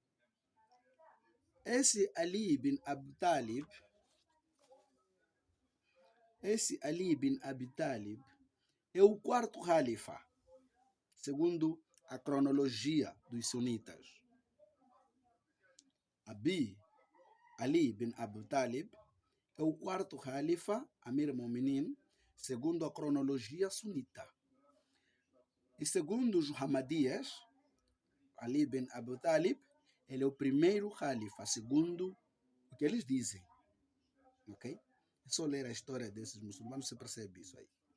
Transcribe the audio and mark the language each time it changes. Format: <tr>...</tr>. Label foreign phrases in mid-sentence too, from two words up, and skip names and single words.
<pt>Esse Ali bin Abi Talib é o quarto califa, segundo a cronologia dos sunitas. Ali bin Abi Talib é o quarto califa,</pt> <ar>أمير المؤمنين,</ar> <pt>segundo a cronologia sunita. E segundo os Muhammadias, Ali bin Abi Talib, ele é o primeiro califa, segundo o que eles dizem. Ok? É só ler a história desses muçulmanos, você percebe isso aí.</pt>